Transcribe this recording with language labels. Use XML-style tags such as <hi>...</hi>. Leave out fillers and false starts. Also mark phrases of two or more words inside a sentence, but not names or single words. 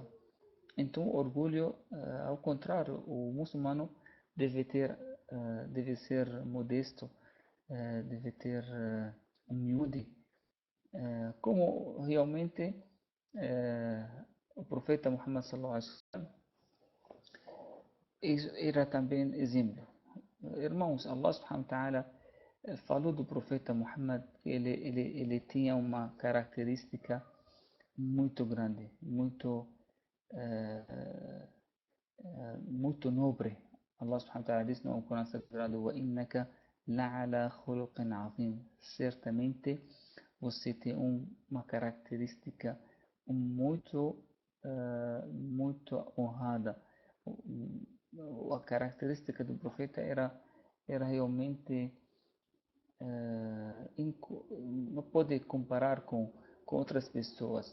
<pt>Então, o orgulho, ao contrário, o muçulmano deve ser modesto, deve ter humilde, como realmente o profeta Muhammad</pt> <ar>صلى الله عليه وسلم</ar> <pt>era também exemplo. Irmãos,</pt> <ar>الله سبحانه وتعالى</ar> <pt>falou do profeta Muhammad que ele tinha uma característica muito grande, muito nobre.</pt> <ar>الله سبحانه وتعالى</ar> <pt>diz no Corão Sagrado:</pt> <ar>وَإِنَّكَ لَعَلَى خُلُقٍ عَظِيمٍ.</ar> <pt>Certamente você tem uma característica muito honrada. A característica do profeta era realmente não pode comparar com outras pessoas.</pt>